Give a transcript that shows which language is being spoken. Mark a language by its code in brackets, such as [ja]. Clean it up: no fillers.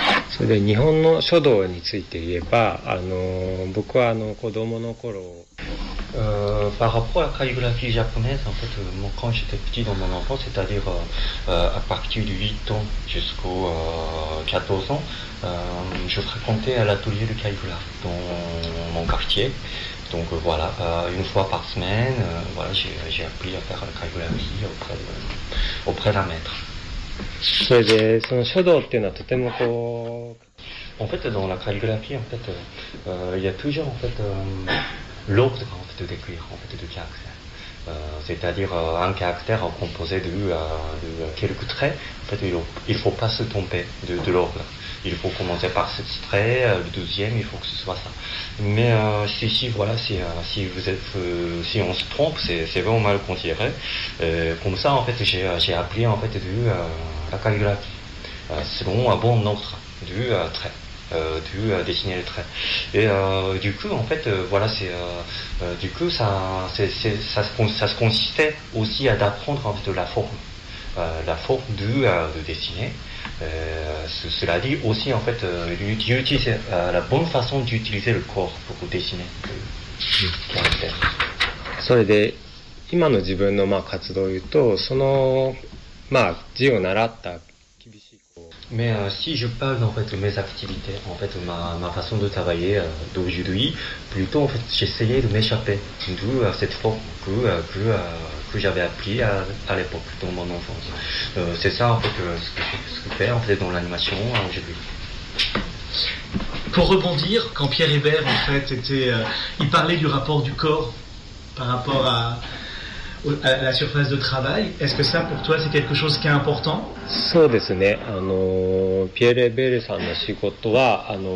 [ja] それで日本の書道について言えば、僕は子供の頃、 [fr] par rapport à la calligraphie japonaise, en fait, moi, quand j'étais petit dans mon enfance, c'est-à-dire à partir de 8 ans jusqu'aux 14 ans, je fréquentais l'atelier de calligraphie dans mon quartier. Donc voilà, une fois par semaine, voilà, j'ai appris à faire la calligraphie auprès d'un maître. [ja] それでその書道っていうのはとてもこう、 [fr] en fait dans la calligraphie en fait, il y a toujours en fait, l'ordre en fait d'écrire en fait de caractère, c'est-à-dire un caractère composé de quelques traits, en fait il faut pas se tromper de l'ordre, il faut commencer par ce trait, le deuxième il faut que ce soit ça, mais si on se trompe c'est vraiment mal considéré, comme ça en fait j'ai appris en fait de la calligraphie selon un bon ordre du trait, du dessiner le trait. Et du coup, en fait, voilà, ça se consistait aussi à d'apprendre en fait la forme du de dessiner. Cela dit aussi en fait d'utiliser la bonne façon d'utiliser le corps pour dessiner le caractère. Ça veut dire, [ja] 今の自分のまあ活動を言うと、そのまあ字を習った厳しいこう。 [fr] Mais si je parle en fait de mes activités, en fait ma façon de travailler d'aujourd'hui, plutôt en fait j'essayais de m'échapper de cette forme que j'avais appris à l'époque dans mon enfance. C'est ça en fait ce que je fais en fait dans l'animation aujourd'hui. Pour rebondir, quand Pierre Hébert en fait était, il parlait du rapport du corps par rapport à la surface de travail. Est-ce que ça, pour toi, c'est quelque chose qui est important ? [ja] そうですね。ピエール・エベールさんの仕事は、